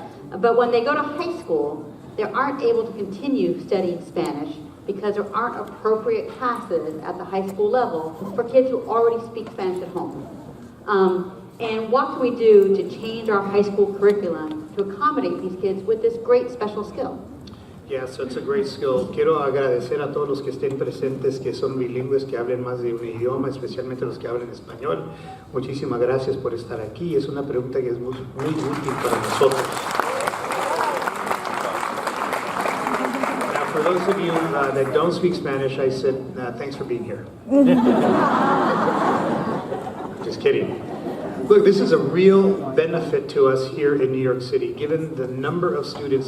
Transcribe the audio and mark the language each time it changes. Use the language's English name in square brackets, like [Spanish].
[English] But when they go to high school, they aren't able to continue studying Spanish because there aren't appropriate classes at the high school level for kids who already speak Spanish at home. And what can we do to change our high school curriculum to accommodate these kids with this great special skill? Yeah, so it's a great skill. [Spanish] Quiero agradecer a todos los que estén presentes, que son bilingües, que hablen más de un idioma, especialmente los que hablan español. Muchísimas gracias por estar aquí. Es una pregunta que es muy útil para nosotros. [English] Now, for those of you that don't speak Spanish, I said, thanks for being here. Just kidding. Look, this is a real benefit to us here in New York City, given the number of students.